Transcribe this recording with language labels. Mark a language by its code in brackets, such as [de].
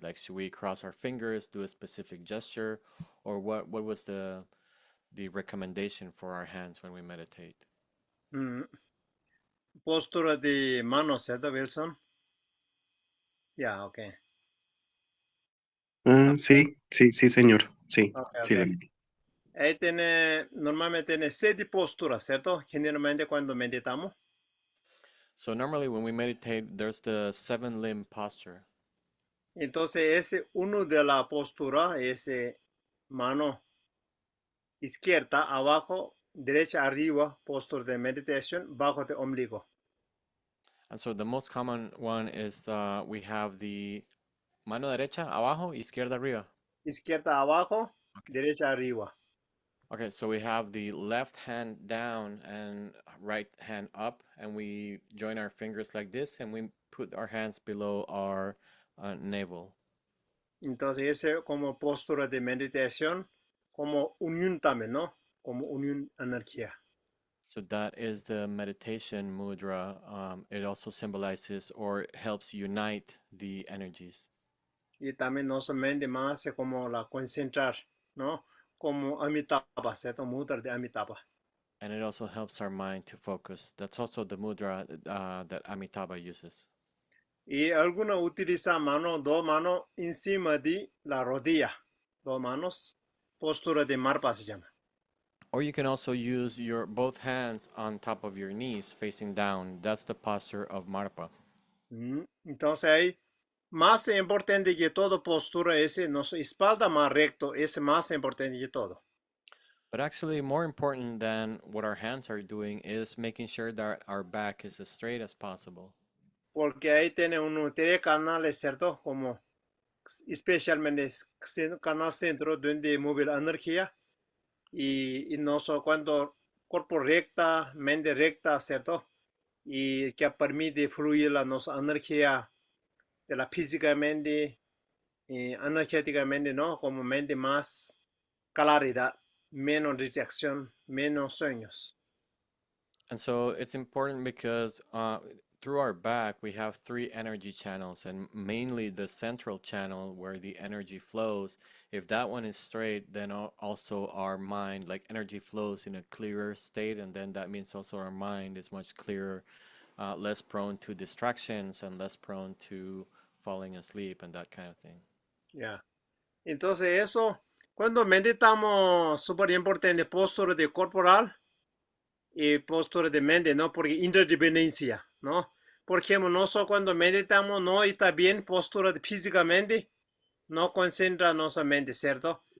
[en] Like, should we cross our fingers, do a specific gesture, or what was the recommendation for our hands when we meditate? [es] mm, Postura de manos, ¿cierto, Wilson? Ya, okay. Sí, sí, sí, señor. Sí, Okay, sí, okay. Lamita. Normalmente tiene 7 posturas, ¿cierto? Generalmente cuando meditamos. [en] So normally when we meditate, there's the seven limb posture. [es] Entonces, ese uno de la postura, ese mano izquierda abajo, derecha arriba, postura de meditación, bajo de ombligo. [en] And so the most common one is we have the [es] mano derecha abajo, izquierda arriba. Izquierda abajo, Okay. derecha arriba. [en] Okay, so we have the left hand down and right hand up, and we join our fingers like this, and we put our hands below our navel. [es] Entonces, ese como postura de meditación, como unión también, ¿no? Como unión energía. [en] So that is the meditation mudra. It also symbolizes or helps unite the energies. [es] Y también no solamente más como la concentrar, ¿no? Como Amitabha, ¿cierto? Mudra de Amitabha. [en] And it also helps our mind to focus. That's also the mudra that Amitabha uses. [es] Y algunos utilizan dos manos encima de la rodilla. 2 manos. Postura de marpa se llama. [en] Or you can also use your both hands on top of your knees facing down. That's the posture of Marpa. [es] Entonces ahí, más importante que todo postura es nuestra espalda más recto. Es más importante que todo. [en] But actually, more important than what our hands are doing is making sure that our back is as straight as possible. [es] Porque ahí tiene uno, tiene canales, ¿cierto? Como especialmente canal centro donde mueve la energía y no solo cuando cuerpo recta, mente recta, ¿cierto? Y que permite fluir la nuestra energía de la físicamente y energéticamente, ¿no? Como mente más claridad, menos rejección, menos sueños. [en] And so it's important because through our back, we have three energy channels, and mainly the central channel where the energy flows. If that one is straight, then also our mind, like energy flows in a clearer state, and then that means also our mind is much clearer, less prone to distractions, and less prone to falling asleep and that kind of thing. [es] Ya. Entonces eso, cuando meditamos, súper importante, postura de corporal y postura de mente, ¿no? Porque interdependencia, ¿no? Por ejemplo, no solo cuando meditamos, no está bien postura de físicamente, no concentra nuestra mente, ¿cierto?